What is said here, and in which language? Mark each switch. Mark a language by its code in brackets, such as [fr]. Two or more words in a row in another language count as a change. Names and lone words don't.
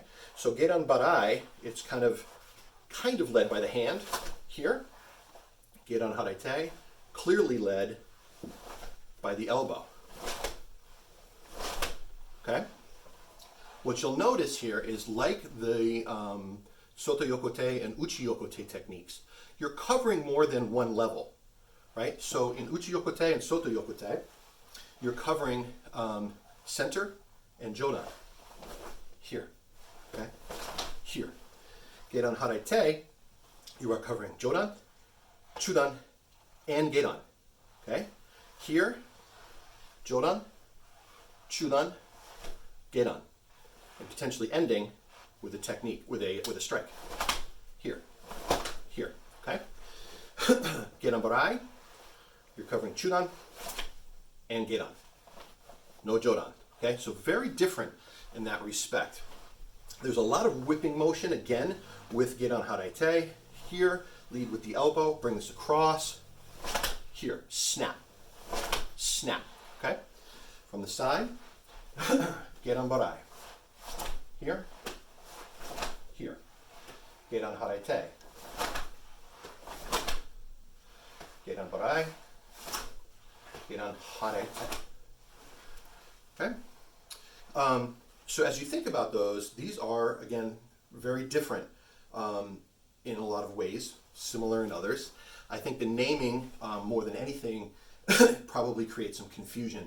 [en] So Geiran Barai, it's kind of led by the hand here. Geiran Haraite, clearly led by the elbow. Okay? What you'll notice here is, like the soto-yokote and uchi-yokote techniques, you're covering more than one level, right? So in uchi-yokote and soto-yokote, you're covering center and jodan. Here, okay? Here. Geiran Haraite, you are covering jodan, chudan, and geiran, okay? Here, jodan, chudan, geiran, and potentially ending with a technique, with a strike. Here, here, okay? Geiran Barai, you're covering chudan and gedan. No jodan. Okay, so very different in that respect. There's a lot of whipping motion again with gedan haraite. Here, lead with the elbow, bring this across. Here, snap, snap. Okay, from the side, gedan barai. Here, here, gedan haraite. Gedan barai, gedan haraite. Okay. So as you think about those, these are, again, very different in a lot of ways, similar in others. I think the naming, more than anything, probably creates some confusion.